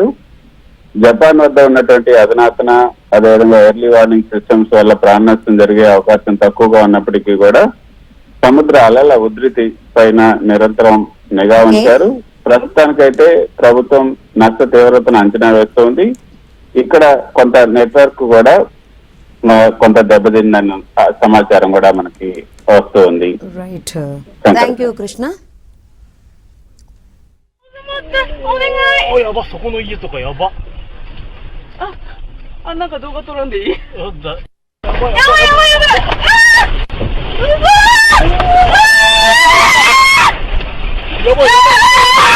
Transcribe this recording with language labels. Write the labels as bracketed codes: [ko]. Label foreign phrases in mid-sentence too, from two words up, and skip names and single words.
[te] జపాన్ వద్ద ఉన్నటువంటి అధునాతన, అదేవిధంగా [en] early warning systems [te] వల్ల ప్రాణ నష్టం జరిగే అవకాశం తక్కువగా ఉన్నప్పటికీ కూడా సముద్ర అలల ఉధృతి పైన నిరంతరం నిఘా ఉంచారు. ప్రస్తుతానికైతే ప్రభుత్వం నష్ట తీవ్రతను అంచనా వేస్తోంది. ఇక్కడ కొంత నెట్వర్క్ కూడా కొంత దెబ్బతిందని సమాచారం కూడా మనకి వస్తుంది. [en] Right, thank you Krishna. [ja] やば、そこの家とかやば。なんか動画撮らんでいい？やばいやばいやばいやばい。やばいやばい。